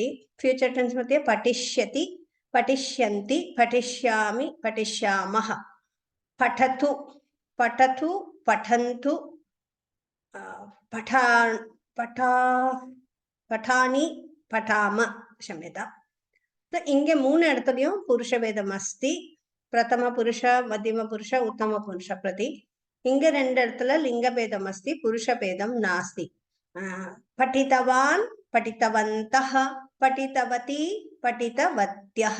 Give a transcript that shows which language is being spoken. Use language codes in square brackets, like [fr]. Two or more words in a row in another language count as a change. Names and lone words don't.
[en] future tense [sa] मध्ये पठिष्यति, पठिष्यन्ति, पठिष्यामि, पठिष्यामः। पठतु, पठतु, पठन्तु, पठानि, पठाम, क्षम्यताम्। [ta] இங்கே மூணு இடத்துலயும் [sa] पुरुष वेदम् अस्ति. प्रथम पुरुष, मध्यम पुरुष, उत्तम पुरुष प्रति. [ta] இங்க ரெண்டு இடத்துல [sa] लिङ्ग भेदम् अस्ति, पुरुष भेदम् नास्ति. पठितवान्, पठितवन्तः, पठितवती, पठितवत्यः.